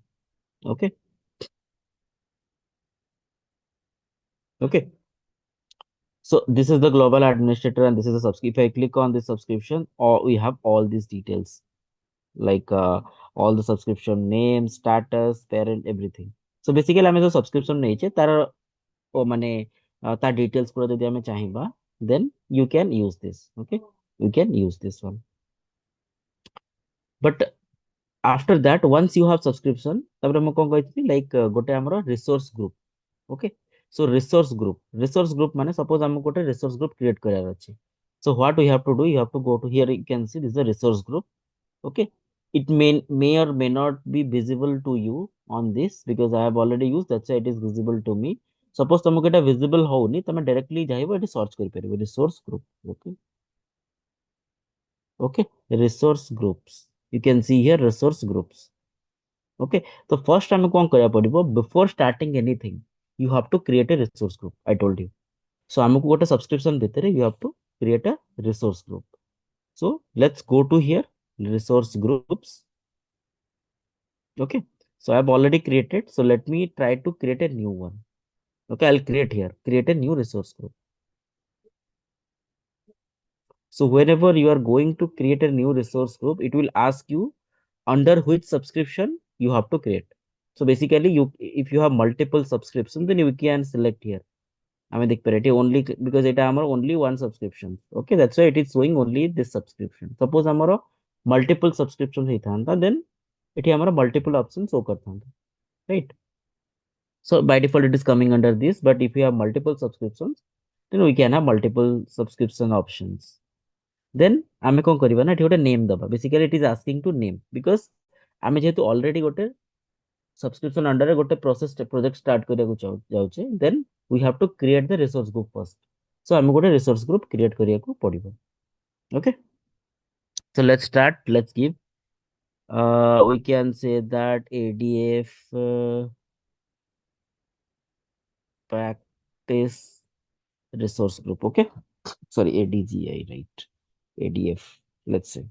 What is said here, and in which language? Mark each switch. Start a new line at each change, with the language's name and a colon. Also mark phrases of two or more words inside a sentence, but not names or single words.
English: Okay, okay. So this is the global administrator and this is the subscription. If I click on this subscription, or we have all these details like all the subscription name, status, parent, everything. So basically
Odia: ଆମେ जो subscription ନେଇଛେ ତାର ମାନେ ତା details ପୁରା ଯଦି ଆମେ ଚାହିଁବା,
English: then you can use this. Okay, you can use this one. But after that, once you have subscription,
Odia: ତାପରେ ମୁଁ କଣ କହିଥିଲି like ଗୋଟେ ଆମର
English: resource group. Okay, so resource group ମାନେ suppose
Odia: ଆମକୁ ଗୋଟେ
English: resource group create
Odia: କରିବାର ଅଛି.
English: So what we have to do, you have to go to here, you can see this is a resource group. Okay, it may or may not be visible to you on this because I have already used, that's why it is visible to me.
Odia: Suppose ତମକୁ ଏଟା visible ହଉନି, ତମେ directly ଯାଇବ ଏଠି search କରିପାରିବ
English: resource group. Okay, okay, resource groups, you can see here resource groups. Okay, so first
Odia: ଆମେ କଣ କରିବାକୁ ପଡିବ,
English: before starting anything you have to create a resource group, I told you. So
Odia: ଆମକୁ ଗୋଟେ
English: subscription ଭିତରେ you have to create a resource group. So let's go to here resource groups. Okay, so I've already created, so let me try to create a new one. Okay, I'll create here, create a new resource group. So whenever you are going to create a new resource group, it will ask you under which subscription you have to create. So basically you, if you have multiple subscriptions, then you can select here. I mean, the only because it am only one subscription. Okay, that's why it is showing only this subscription. Suppose amaro multiple subscriptions ହେଇଥାନ୍ତା, then
Odia: ଏଠି ଆମର
English: multiple options show କରିଥାନ୍ତା, right? So by default it is coming under this, but if you have multiple subscriptions, then we can have multiple subscription options.
Odia: Then ଆମେ କଣ କରିବା ନା, ଏଠି ଗୋଟେ name ଦବା.
English: Basically it is asking to name because
Odia: ଆମେ ଯେହେତୁ
English: already ଗୋଟେ subscription under ଗୋଟେ process project start
Odia: କରିବାକୁ ଯାଉଛେ,
English: then we have to create the resource group first.
Odia: So ଆମେ ଗୋଟେ
English: resource group create
Odia: କରିବାକୁ ପଡିବ.
English: Okay, so let's start. Let's give we can say that ADF practice resource group. Okay, sorry, ADGI, right? ADF, let's say.